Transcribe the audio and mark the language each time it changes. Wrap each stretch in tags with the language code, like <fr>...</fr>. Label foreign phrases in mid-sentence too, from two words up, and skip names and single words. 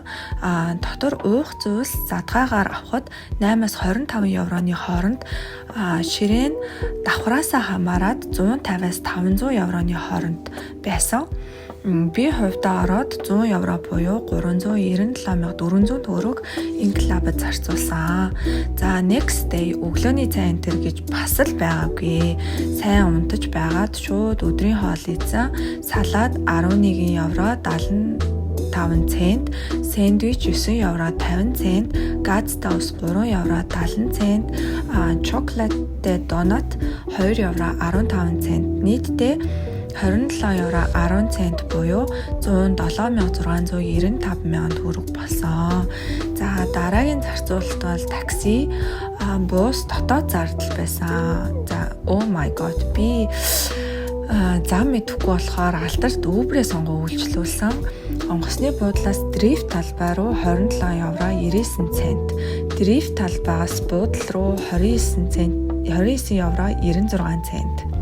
<mn>Дотор уух зүйлс задгаагаар авахд 8-аас 25 евроны хооронд ширээн давхраасаа хамаарат 150-аас 500 евроны хооронд байсан. Би хувьдаа ороод 100 евро буюу 397,400 төгрөг энэ клабад зарцуулсан. За</mn> <en>next day</en> <mn>өглөөний цай энтер гэж бас л байгаагүй. Сайн унтаж байгаад шууд өдрийн хоол идсэн. Салаад 11 евро 75 цент, сэндвич 9 евро 50 цент, газтай ус 3 евро 70 цент, чоколадтай донат 2 евро 15 цент. Нийтдээ 27 евро 10 цент буюу 107,695 төгрөг болсон. За дараагийн зарцуулалт бол такси, бус, дотоод зардал байсан. За</mn> <en>oh my god</en> <mn>би зам мэдэхгүй болохоор алдарт Uber-ээ сонгоо үйлчлүүлсэн. Онгоцны буудлаас дрифт талбай руу 27 евро 99 цент, дрифт талбайгаас буудал руу 29 евро 96 цент.</mn>